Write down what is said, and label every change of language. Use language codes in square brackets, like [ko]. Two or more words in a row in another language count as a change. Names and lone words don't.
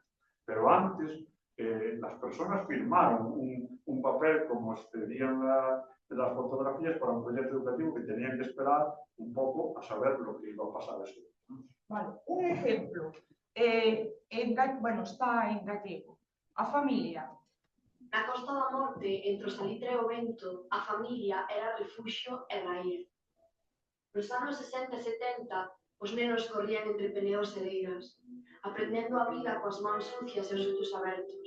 [es] Pero antes, las personas firmaron un papel como expedían las fotografías para un proyecto educativo que tenían que esperar un poco a saber lo que iba a pasar eso. Vale, un ejemplo, bueno, está en gallego, [gl] a familia. Na Costa da Morte, entre o salitre e o vento, a familia era refuxio e raíz. Nos anos 60 e 70, os nenos corrían entre peneos e leiras, aprendendo a vida coas mans sucias e os ollos abertos.